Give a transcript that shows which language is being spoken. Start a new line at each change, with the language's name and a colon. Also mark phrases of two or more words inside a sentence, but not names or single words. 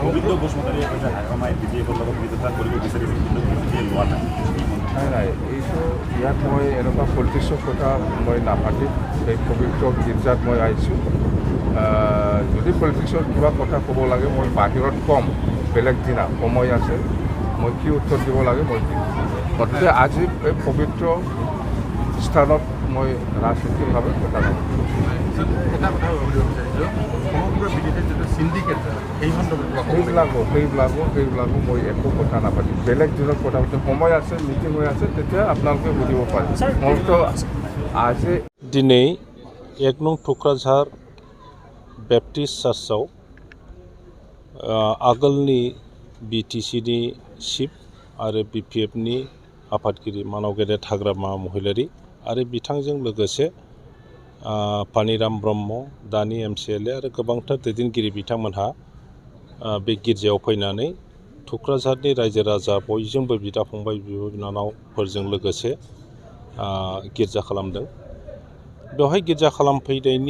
Assamese: নাই এইটো ইয়াত মই এনেকুৱা পলিটিক্সৰ কথা মই নাপাতিম এই পবিত্ৰ গীৰ্জাত মই আহিছোঁ যদি পলিটিক্সৰ কিবা কথা ক'ব লাগে মই বাহিৰত ক'ম বেলেগ দিনা সময় আছে মই কি উত্তৰ দিব লাগে মই দিম গতিকে আজি এই পবিত্ৰ স্থানত মই ৰাজনীতিকভাৱে কথা নকওঁ সেইবিলাকো মই একো কথা নাপাতিম বেলেগ দিনত কথা পাতিম সময় আছে মিটিং হৈ আছে তেতিয়া আপোনালোকে বুজিব পাৰে মোৰতো আজি
Bodo: दिनै 1 नं टुक्राझार बेप्टिस्ट चार्चआव आगोलनि बिटिसिनि चिफ आरो बिपिएफनि आफादगिरि मानाव गेदेर हाग्रामा महिलारि आरो बिथांजों लोगोसे पानिराम ब्रह्म दानि एमसिएलए आरो गोबांथार दैदेनगिरि बिथांमोनहा बे गिर्जायाव फैनानै टुक्राझारनि रायजो राजा बयजोंबो बिदा फंबाय बिब' बिनानावफोरजों लोगोसे गिर्जा खालामदों बेवहाय गिर्जा खालामफैनायनि